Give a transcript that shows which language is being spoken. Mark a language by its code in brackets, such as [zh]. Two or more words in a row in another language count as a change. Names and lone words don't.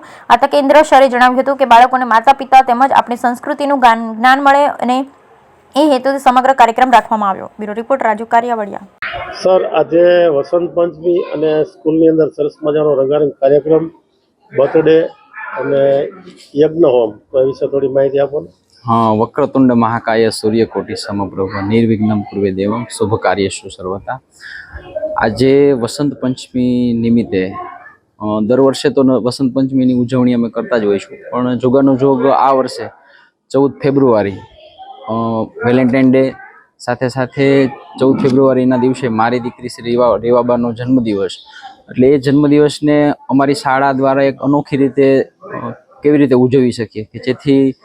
[gu] આ તકે ઇન્દ્રશરે જણાવ્યું હતું કે બાળકોને માતા પિતા તેમજ આપણી સંસ્કૃતિનું જ્ઞાન મળે અને એ હેતુથી સમગ્ર કાર્યક્રમ રાખવામાં આવ્યો। બ્યુરો રિપોર્ટ રાજુ કારિયા, વડિયા। સર, આજે વસંત પંચમી અને સ્કૂલની અંદર સરસ મજાનો રંગારંગ કાર્યક્રમ, બર્થડે અને યજ્ઞ હોમ, તો એ વિશે થોડી માહિતી આપો ને। [sa] हाँ, वक्रतुंड महाकाय सूर्यकोटि समप्रभ निर्विघ्नं कुरु देवं शुभ कार्येषु सर्वदा। [gu] આજે વસંત પંચમી નિમિત્તે દર વર્ષે તો વસંત પંચમીની ઉજવણી અમે કરતા જ હોઈશું, પણ જોગાનો જોગ આ વર્ષે 14 ફેબ્રુઆરી વેલેન્ટાઇન ડે સાથે સાથે 14 ફેબ્રુઆરીના દિવસે મારી દીકરી શ્રી રીવાબાનો જન્મદિવસ, એટલે એ જન્મદિવસને અમારી શાળા દ્વારા એક અનોખી રીતે કેવી રીતે ઉજવી શકીએ કે જેથી